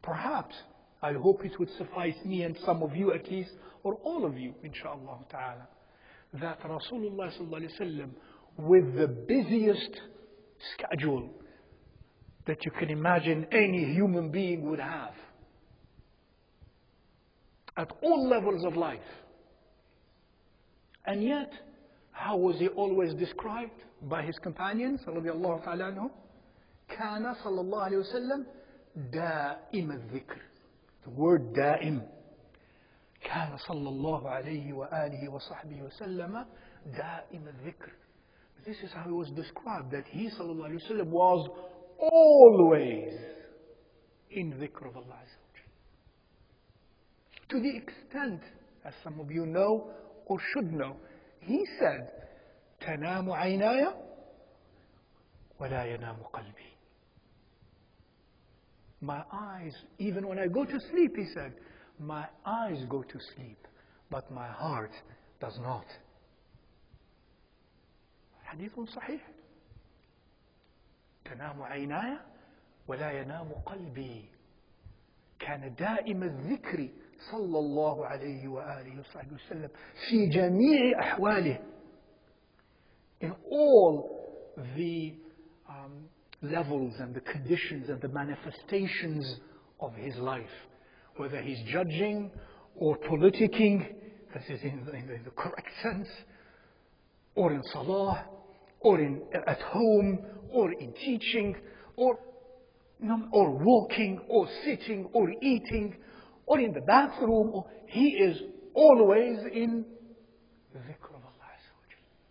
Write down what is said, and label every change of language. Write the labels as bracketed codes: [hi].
[en] Perhaps, I hope it would suffice me and some of you at least, or all of you, inshallah ta'ala, that Rasulullah sallallahu alayhi wa sallam, with the busiest schedule that you can imagine any human being would have, at all levels of life. And yet, how was he always described by his companions, radiyallahu ta'ala anhum? [ar] كان صلى الله عليه وسلم دائم الذكر. [en] The word دائم. [ar] كان صلى الله عليه وآله وصحبه وسلم دائم الذكر. [en] This is how he was described, that he sallallahu alayhi wa sallam was always in dhikr of Allah Azza wa Jal. To the extent, as some of you know or should know, he said, [ar] تنام عيناي ولا ينام قلبي. [en] My eyes, even when I go to sleep, he said, my eyes go to sleep, but my heart does not. [ar] حديث صحيح. تنام عيناي ولا ينام قلبي. كان دائم الذكر صلى الله عليه وآله وصحبه وسلم في جميع أحواله. [en] In all the levels and the conditions and the manifestations of his life, whether he's judging or politicking, that is in the correct sense, or in salah, or at home, or in teaching, or walking, or sitting, or eating, or in the bathroom, he is always in the dhikr of Allah Azza wa Jal.